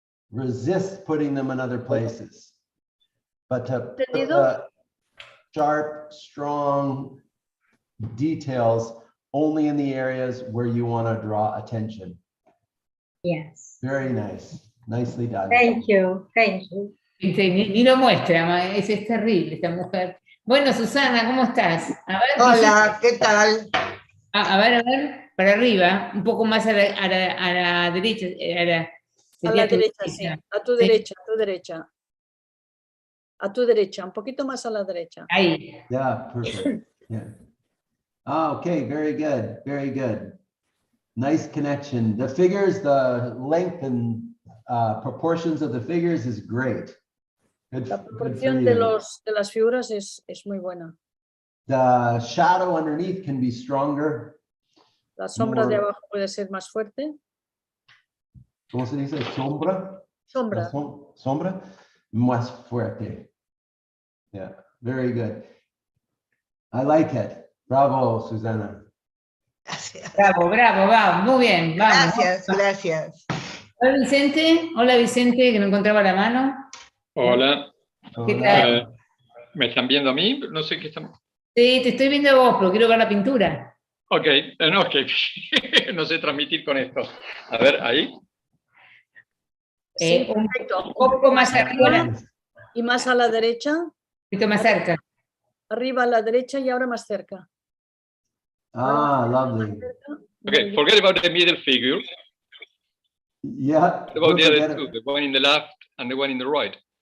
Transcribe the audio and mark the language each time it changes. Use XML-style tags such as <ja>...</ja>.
<en>Resist putting them in other places. But to put the sharp, strong details only in the areas where you want to draw attention. Yes. Very nice. Nicely done. Thank you. Thank you.</en> <es>Ni lo muestra, es terrible esta mujer. Bueno, Susana, ¿cómo estás? A ver, hola, ¿qué tal? A ver, para arriba, un poco más a la derecha. A la derecha, sí. A tu derecha, a tu derecha. A tu derecha, un poquito más a la derecha. Ahí.</es> <en>Yeah, perfect. Yeah. Okay, very good, very good. Nice connection. The figures, the length and proportions of the figures is great.</en> <es>La proporción de las figuras es muy buena.</es> <en>The shadow underneath can be stronger.</en> <es>La sombra de abajo puede ser más fuerte. ¿Cómo se dice? Sombra. Sombra. Sombra más fuerte.</es> <en>Yeah, very good. I like it.</en> <es>Bravo, Susana. Gracias. Bravo, muy bien, vamos. Gracias. Hola Vicente, que no encontraba la mano. Hola. ¿Qué tal? ¿Me están viendo a mí? No sé qué están... Sí, te estoy viendo a vos, pero quiero ver la pintura. Ok, no, es que no sé transmitir con esto. A ver, ahí. Un poco más arriba. Y más a la derecha. Un poquito más cerca. Arriba a la derecha y ahora más cerca.</es> <en>Lovely. Okay, forget about the middle figure. Yeah. What about the other two, the one in the left and the one in the right?</en>